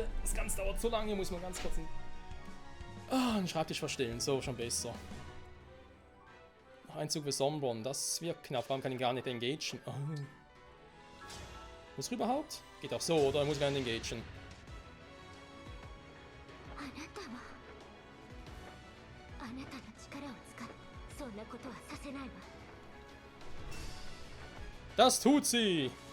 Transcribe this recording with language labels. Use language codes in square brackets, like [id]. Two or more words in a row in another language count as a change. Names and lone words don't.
[de] Das Ganze dauert so lange, muss man ganz kurz einen Schreibtisch verstellen. So, schon besser. Noch ein Zug für Sombron. Das wird knapp. Vor allem kann ich gar nicht engagen. Oh. Muss er überhaupt? Geht auch so, oder? Muss ich gar nicht engagen. [ja] あなたはあなたの力を使ってそんなことはさせないわ。 [de] Das tut sie!